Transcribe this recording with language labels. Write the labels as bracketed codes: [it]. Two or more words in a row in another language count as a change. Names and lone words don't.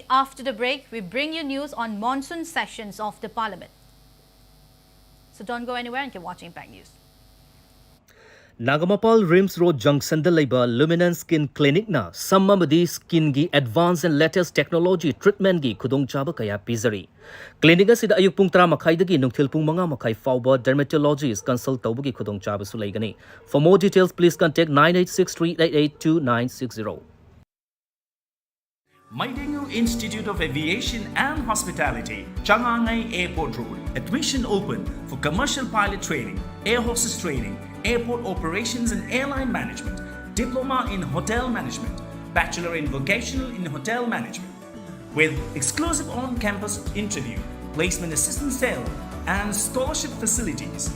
[en] After the break, we bring you news on monsoon sessions of the Parliament. So don't go anywhere and keep watching Impact News. [mni] Nagamapal Rims Road Junction da Labor Luminance Skin Clinic na Sammamadi Skin gi [en] Advanced and Latest Technology Treatment [mni] gi Kudong Chaba kaya pizari. Clinic asida ayuk pung 3 dagi nungthil pung mga makai fauba [en] dermatologist consult [mni] tawbugi Kudong Chaba sulaygani. [en] For more details, please contact 9863882960. Manipur Institute of Aviation and Hospitality, Changangai Airport Road. Admission open for commercial pilot training, air hostess training, airport operations and airline management, diploma in hotel management, bachelor in vocational in hotel management, with exclusive on-campus interview, placement assistance cell, and scholarship facilities.